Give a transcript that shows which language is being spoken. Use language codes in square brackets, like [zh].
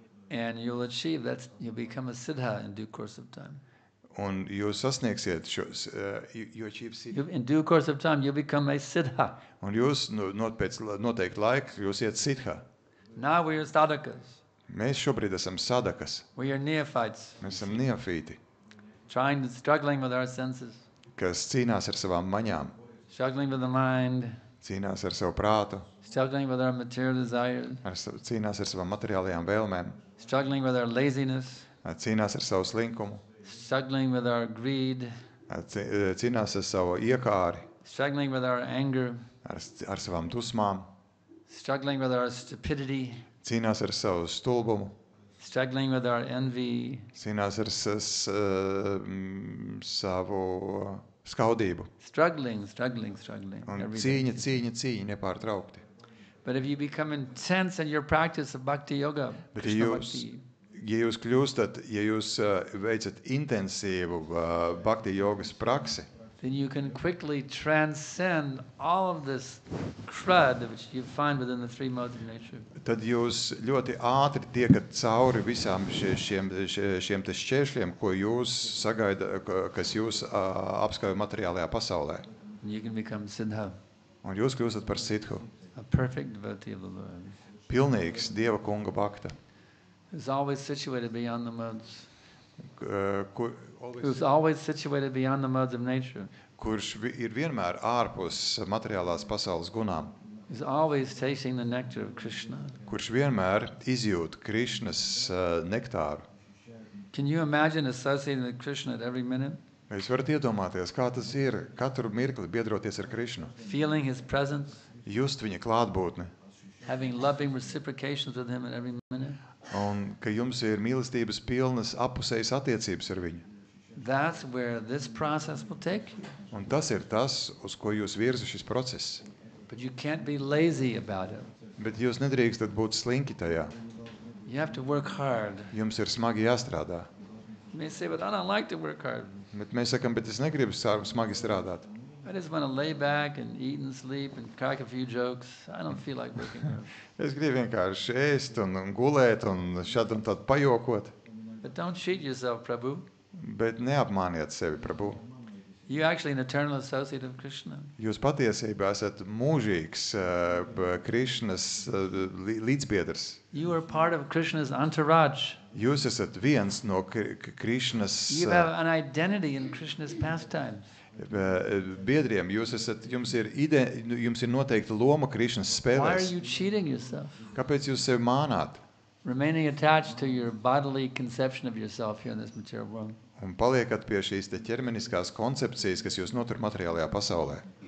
[en] And you'll achieve that. You'll become a siddha in due course of time. [lv] Un jūs sasniegsiet šos, [en] In due course of time, you'll become a siddha. [lv] un jūs pēc noteikta laika jūs iet sitha. [en] Now we are sadhakas. [lv] Mēs šobrīd esam sadakas, [en] We are neophytes, [lv] mēs esam neofīti, [en] struggling with our senses, [lv] kas cīnās ar savām maņām, [en] struggling with the mind, [lv] cīnās ar savu prātu, [en] struggling with our material desires, [lv] cīnās ar savām materiālajām vēlmēm, [en] struggling with our laziness, [lv] cīnās ar savu slinkumu, [en] struggling with our greed, [lv] cīnās ar savu iekāri, [en] struggling with our anger, [lv] ar savām dusmām, [en] struggling with our stupidity, [lv] cīnās ar savu stulbumu, [en] struggling with our envy, [lv] cīnās ar savu skaudību. [en] struggling [lv] Un [en] every day. [lv] cīņa nepārtraukti. [en] But if you become intense in your practice of bhakti yoga, [lv] Bet Krishna ja bhakti, jūs kļūstat, ja jūs veicat intensīvu bhakti jogas praksi, [en] then you can quickly transcend all of this crud which you find within the three modes of nature. [lv] tad jūs ļoti ātri tiekat cauri visām šiem te šķēršļiem, ko jūs sagaida, kas jūs apskauj materiālajā pasaulē. [en] And you can become siddha, [lv] Un jūs kļūstat par sithu, [en] a perfect devotee of the Lord, [lv] pilnīgs Dieva kunga bhakta, [en] who's always situated beyond the modes, who's [lv] kurš [en] always situated beyond the modes of nature, [lv] ir vienmēr ārpus materiālās pasaules gunām, [en] who's always tasting the nectar of Krishna. [lv] kurš vienmēr izjūt Krišnas nektāru. [en] Can you imagine associating with Krishna at every minute, [lv] Jūs varat iedomāties, kā tas ir katru mirkli biedroties ar Krišnu, [en] feeling his presence, [lv] just viņa klātbūtni, [en] having loving reciprocations with him at every minute? [lv] un ka jums ir mīlestības pilnas apusējas attiecības ar viņu. [en] That's where this process will take you. [lv] Un tas ir tas, uz ko jūs virza šis process. [en] But you can't be lazy about it. [lv] Bet jūs nedrīkstat būt slinki tajā. [en] You have to work hard. [lv] Jums ir smagi jāstrādā. [en] You may say, but I don't like to work hard. [lv] Bet mēs sakam, bet es negribu smagi strādāt. [en] I just want to lay back and eat and sleep and crack a few jokes. I don't feel like working hard. [lv] Es gribu vienkārši ēst un gulēt un šad un tad pajokot. [en] But don't cheat yourself, Prabhu. [lv] Bet neapmāniet sevi, Prabhu. [en] You're actually an eternal associate of Krishna. [lv] Jūs patiesībā esat mūžīgs Krišnas līdzbiedrs. [en] You are part of Krishna's entourage. [lv] Jūs esat viens no Krišnas [en] You have an identity in Krishna's pastimes. [lv] biedriem. Jums ir noteikta loma Krišnas [en] Why are [lv] spēlēs. [en] you cheating yourself? [lv] Kāpēc jūs sevi mānāt? [en] Remaining attached to your bodily conception of yourself here in this material world. [lv] Un paliekat pie šīs te ķermeniskās koncepcijas, kas jūs notur materiālajā pasaulē.